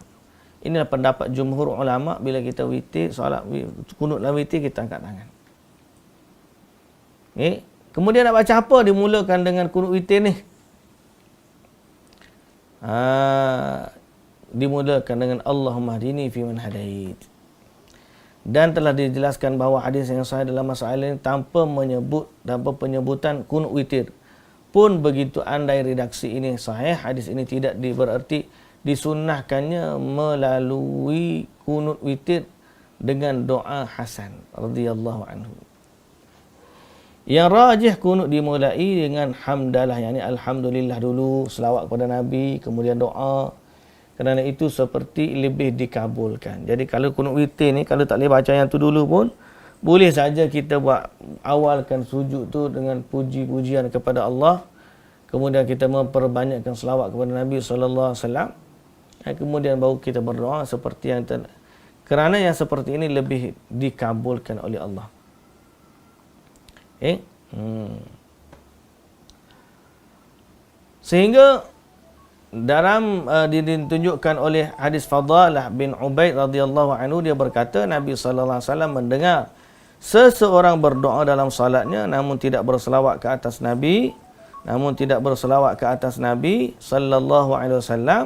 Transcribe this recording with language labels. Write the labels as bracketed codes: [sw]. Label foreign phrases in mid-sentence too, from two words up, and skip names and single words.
[ms] Inilah pendapat jumhur ulama, bila kita witir, solat kunut dalam witir kita angkat tangan. Okay. Kemudian nak baca apa dimulakan dengan kunut witir ni? Dimulakan dengan [ar] اللهم اهدني فيمن هديت. [ms] Dan telah dijelaskan bahawa hadis yang sahih dalam masalah ini tanpa penyebutan kunut witir. Pun begitu andai redaksi ini sahih, hadis ini tidak berarti disunnahkannya melalui kunut witir dengan doa Hasan [ar] رضي الله عنه. [ms] Yang rajih kunut dimulai dengan hamdalah, yakni alhamdulillah dulu, selawat kepada Nabi, kemudian doa. Kerana itu seperti lebih dikabulkan. Jadi kalau kunut witir ni, kalau tak boleh baca yang tu dulu pun, boleh saja kita buat awalkan sujud tu dengan puji-pujian kepada Allah kemudian kita memperbanyakkan selawat kepada Nabi [ar] صلى الله عليه وسلم, [ms] kemudian baru kita berdoa seperti yang kerana yang seperti ini lebih dikabulkan oleh Allah. Sehingga dalam ditunjukkan oleh hadis Fadalah bin Ubaid [ar] رضي الله عنه, [ms] dia berkata Nabi [ar] صلى الله عليه وسلم [ms] mendengar seseorang berdoa dalam salatnya namun tidak berselawat ke atas Nabi, [ar] صلى الله عليه وسلم.